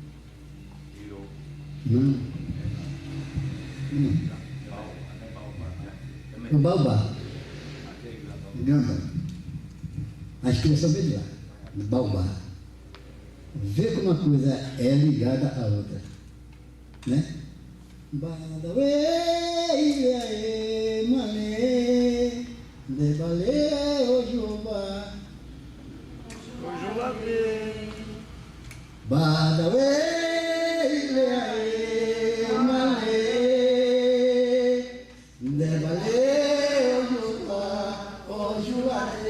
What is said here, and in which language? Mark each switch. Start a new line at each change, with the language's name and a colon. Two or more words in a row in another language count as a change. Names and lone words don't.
Portuguese: Não. O Baobá. Gamba. A expressão vem de lá. O Baobá. Vê como uma coisa é ligada à outra. Né?
Yoruba: Badawi, mané, debale, ojuba. Badawi, mané, debale, ojuba, ojuba.